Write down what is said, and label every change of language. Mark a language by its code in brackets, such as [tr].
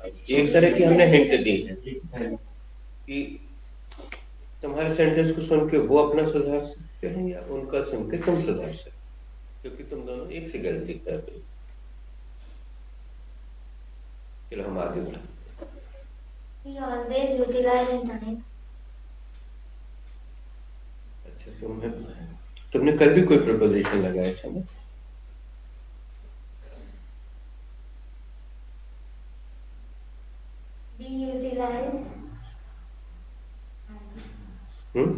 [hi] एक तरह की हमने हिंट दी है कि तुम्हारे सेंटेंस को सुन के वो अपना सुधार सकते हैं या उनका सुन के तुम सुधार सकते, क्योंकि तुम दोनों एक से गलती कर रहे हो। चलो हम आगे बढ़ते हैं। [en] We always utilize in time. [hi] अच्छा, तुमने कल भी कोई प्रपोजिशन लगाया था ना? [en] We utilize hmm?